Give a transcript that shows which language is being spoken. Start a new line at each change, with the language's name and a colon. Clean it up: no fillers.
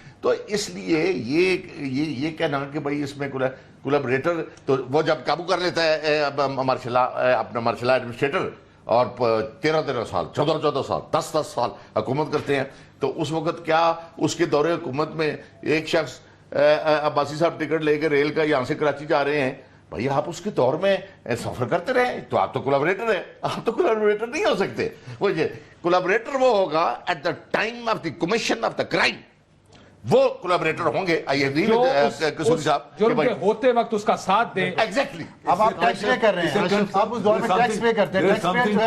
Urdu: تو اس لیے یہ کہنا کہ بھائی اس میں کولیبریٹر، تو وہ جب قابو کر لیتا ہے اپنا مارشل ایڈمنسٹریٹر، اور 13 سال 14 سال 10 سال حکومت کرتے ہیں، تو اس وقت کیا اس کے دور حکومت میں ایک شخص، عباسی صاحب ٹکٹ لے کے ریل کا یہاں سے کراچی جا رہے ہیں، بھائی آپ اس کے دور میں سفر کرتے رہے تو آپ تو کولیبریٹر ہیں. آپ تو کولیبریٹر نہیں ہو سکتے. وہ کولیبریٹر وہ ہوگا
English: at the time of the commission of the crime,
Urdu: وہ کولیبریٹر ہوں گے.
English: I agree with Kasuri صاحب
Urdu: جو ہوتے وقت اس کا ساتھ دیں.
English: Exactly.
Urdu: اب آپ ٹیکس پے کر رہے ہیں، آپ اس دور میں ٹیکس پے کرتے ہیں، ٹیکس پے جو ہے